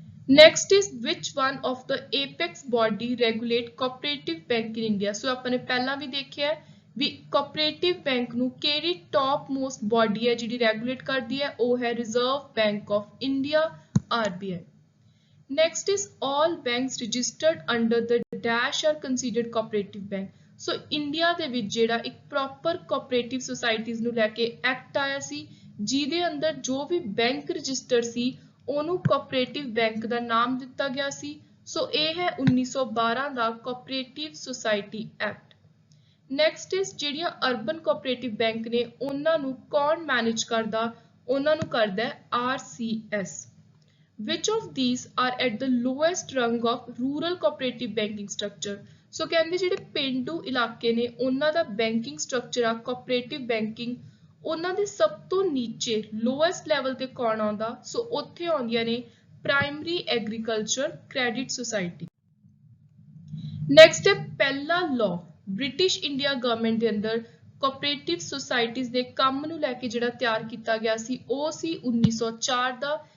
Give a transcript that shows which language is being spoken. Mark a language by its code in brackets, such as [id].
[en] Next is which one of the apex body regulate cooperative bank in India? [pa] ਸੋ ਆਪਾਂ ਨੇ ਪਹਿਲਾਂ ਵੀ ਦੇਖਿਆ ਵੀ ਕੋਆਪਰੇਟਿਵ ਬੈਂਕ ਨੂੰ ਕਿਹੜੀ ਟੌਪ ਮੋਸਟ ਬੋਡੀ ਹੈ ਜਿਹੜੀ ਰੈਗੂਲੇਟ ਕਰਦੀ ਹੈ? ਉਹ ਹੈ reserve bank of India, RBI। [en] Next is all banks registered under the dash are considered cooperative bank. [pa] So India ਦੇ ਵਿੱਚ ਜਿਹੜਾ ਇੱਕ ਪ੍ਰੋਪਰ ਕੋਆਪਰੇਟਿਵ ਸੁਸਾਇਟੀਜ਼ ਨੂੰ ਲੈ ਕੇ ਐਕਟ ਆਇਆ ਸੀ ਜਿਹਦੇ ਅੰਦਰ ਜੋ ਵੀ ਬੈਂਕ ਰਜਿਸਟਰ ਸੀ ਉਹਨੂੰ ਕੋਆਪਰੇਟਿਵ ਬੈਂਕ ਦਾ ਨਾਮ ਦਿੱਤਾ ਗਿਆ ਸੀ। ਸੋ ਇਹ ਹੈ 1912 ਦਾ cooperative society act. [en] next is [pa] ਜਿਹੜੀਆਂ ਅਰਬਨ ਕੋਆਪਰੇਟਿਵ ਬੈਂਕ ਨੇ ਉਹਨਾਂ ਨੂੰ ਕੌਣ ਮੈਨੇਜ ਕਰਦਾ? ਉਹਨਾਂ ਨੂੰ ਕਰਦਾ ਹੈ RCS। [en] Which of these are at the lowest rung of rural cooperative banking structure? [pa] ਸੋ ਕਹਿੰਦੇ ਜਿਹੜੇ ਪਿੰਡੂ ਇਲਾਕੇ ਨੇ ਉਹਨਾਂ ਦਾ ਬੈਂਕਿੰਗ ਸਟਰਕਚਰ ਆ ਕੋਆਪਰੇਟਿਵ ਬੈਂਕਿੰਗ, ਉਹਨਾਂ ਦੇ ਸਭ ਤੋਂ ਨੀਚੇ ਲੋਐਸਟ ਲੈਵਲ ਤੇ ਕੌਣ ਆਉਂਦਾ? ਸੋ ਉੱਥੇ ਆਉਂਦੀਆਂ ਨੇ primary agriculture credit society. Next ਹੈ ਪਹਿਲਾ ਲਾਅ ਬ੍ਰਿਟਿਸ਼ ਇੰਡੀਆ ਗਵਰਨਮੈਂਟ ਦੇ ਅੰਦਰ ਕੋਆਪਰੇਟਿਵ ਸੁਸਾਇਟੀਜ਼ ਦੇ ਕੰਮ ਨੂੰ ਲੈ ਕੇ ਜਿਹੜਾ ਤਿਆਰ ਕੀਤਾ ਗਿਆ ਸੀ ਉਹ ਸੀ 1904 ਦਾ।